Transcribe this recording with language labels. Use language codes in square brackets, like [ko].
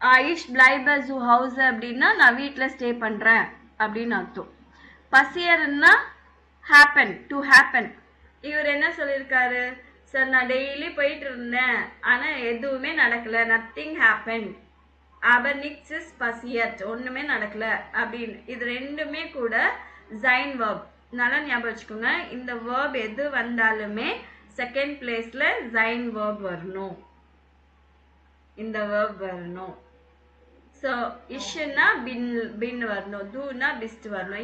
[ta] இஷ் பிளைப zoo house அப்படின்னா நான் வீட்டில் ஸ்டே பண்றேன் அப்படின்னு அர்த்தம். பசியர்னா happen, to happen. இவர் என்ன சொல்லியிருக்காரு? சார் நான் டெய்லி போயிட்டு இருந்தேன், ஆனா எதுவுமே நடக்கல, nothing happen. [de] aber nichts ist passiert, [ta] ஒண்ணுமே நடக்கல அப்படின்னு. இது ரெண்டுமே கூட sein verb. நல்லா ஞாபகம் வச்சுக்கோங்க, இந்த verb எது வந்தாலுமே செகண்ட் பிளேஸ்ல sein verb வரணும், இந்த verb வரணும். ஸோ இஷ்னா பின் வரணும், டூனா பிஸ்ட் வரணும்.